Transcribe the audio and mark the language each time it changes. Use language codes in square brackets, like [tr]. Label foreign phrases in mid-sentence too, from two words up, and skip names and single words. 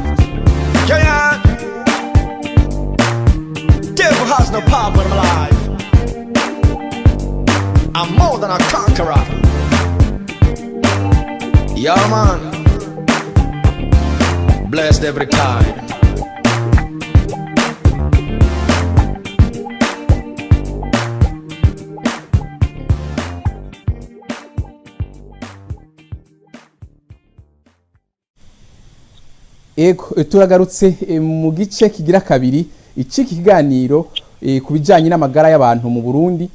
[en] Yeah, yeah. Devil has no power in my life. I'm more than a conqueror. Yeah, man. Blessed every time. [rn] Ego turagarutse mu gice kigira kabiri iki kiganiro ku bijyanye n'amagara y'abantu mu Burundi.